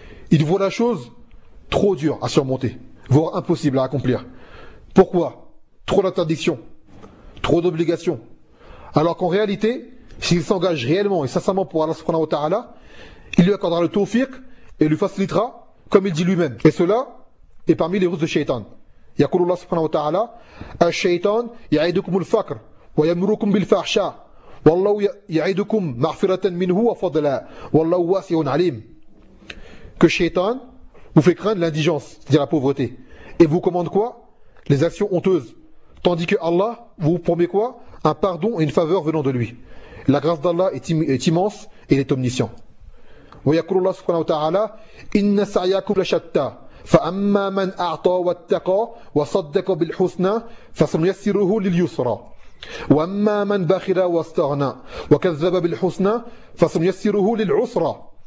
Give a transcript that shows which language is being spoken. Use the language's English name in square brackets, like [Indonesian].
[French] Il voit la chose trop dure à surmonter, voire impossible à accomplir. Pourquoi? Trop d'interdictions, trop d'obligations. Alors qu'en réalité, s'il s'engage réellement et sincèrement pour Allah subhanahu wa ta'ala, il lui accordera le tawfiq et lui facilitera, comme il dit lui-même. Et cela est parmi les ruses de Shaitan. [Arabic] يقول الله سبحانه وتعالى الشيطان يعيدكم الفقر ويأمركم بالفحشاء والله يعيدكم مغفرة منه وفضلا والله واسع عليم. [French] Que Shaitan vous fait craindre l'indigence, c'est-à-dire la pauvreté, et vous commande quoi? Les actions honteuses, tandis que Allah vous promet quoi? Un pardon et une faveur venant de lui. La grâce d'Allah est immense et il est omniscient. [Arabic] ويقول الله سبحانه وتعالى إن سعيكم لشتى فَأَمَّا مَنْ أَعْطَى وَاتَّقَى وَصَدَّقَ بِالْحُسْنَى فَسَنُيَسِّرُهُ لِلْيُسْرَى وَأَمَّا مَنْ بَخِلَ وَاسْتَغْنَى وَكَذَّبَ بِالْحُسْنَى فَسَنُيَسِّرُهُ لِلْعُسْرَى.